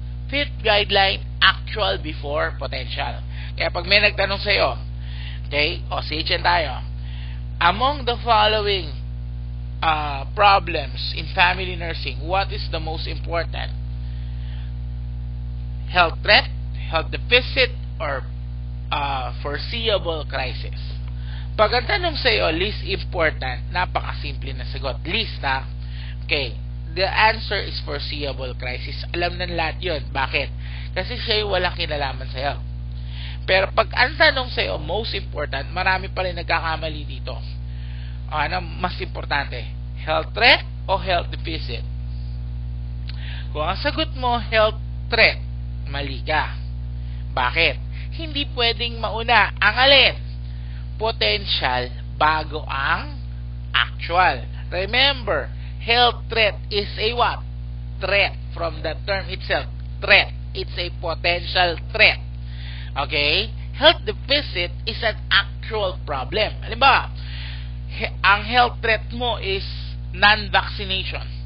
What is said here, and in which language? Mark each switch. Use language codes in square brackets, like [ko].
[en] Fifth guideline, actual before potential. [tl] Kaya pag may nagtanong sa'yo, okay, o CHN tayo, [en] among the following problems in family nursing, what is the most important? Health threat, health deficit, or foreseeable crisis? [tl] Pag ang tanong sa iyo, least important, napakasimple na sagot. [en] Least, okay, the answer is foreseeable crisis. [tl] Alam ng lahat yun. Bakit? Kasi siya yung walang kinalaman sa iyo. Pero pag ang tanong sa iyo, most important, marami pa rin nagkakamali dito. Ano mas importante? [en] Health threat o health deficit? [tl] Kung ang sagot mo, health threat, mali ka. Bakit? Hindi pwedeng mauna ang alin? Potential bago ang actual. [en] Remember, health threat is a what? Threat. From the term itself, threat. It's a potential threat. Okay? Health deficit is an actual problem. [tl] Halimbawa, ang [en] health threat mo is non-vaccination.